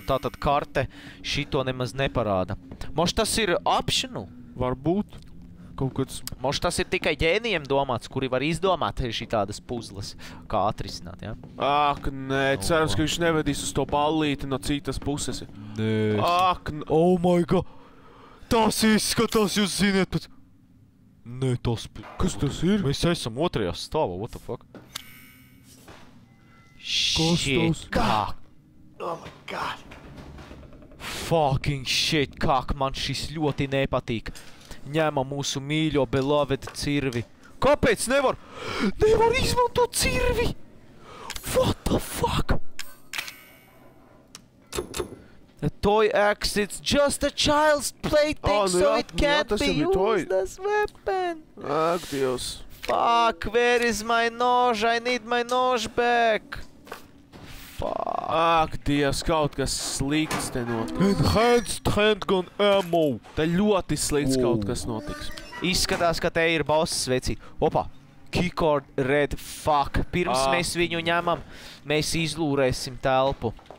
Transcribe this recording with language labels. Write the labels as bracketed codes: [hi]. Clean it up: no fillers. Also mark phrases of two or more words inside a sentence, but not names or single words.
[lv] Tātad karte šito nemaz neparāda. Moš tas ir optional? Varbūt. Kaut kāds... Moš tas ir tikai ģēnijiem domāts, kuri var izdomāt šitādas puzles, kā atrisināt, jā? Nē, cerams, ka viņš nevedīs uz to ballīti no citas puses. Nē. [en] Oh my god! [lv] Tas izskatās, jūs ziniet, pēc... Nē, tas... Kas tas ir? Mēs esam otrajā stāvā, [en] what the fuck? Shit, [lv] kā? [en] Oh my god! Fucking shit, [lv] kā man šis ļoti nepatīk. Ņēma mūsu mīļo beloved cirvi. Kāpēc nevar izmantot cirvi? [en] What the fuck? A toy axe, it's just a child's plaything, so it can't be used as weapon. [lv] Ak, Dievs. [en] Fuck, where is my nož? I need my nož back. Fuck. [lv] Ak, Dievs, kaut kas slikts te notiks. [en] Enhanced handgun ammo. [lv] Te ļoti slikts kaut kas notiks. Izskatās, ka te ir boss vecīt. [en] Opa, keycard red, fuck. [lv] Pirms mēs viņu ņemam, mēs izlūrēsim telpu.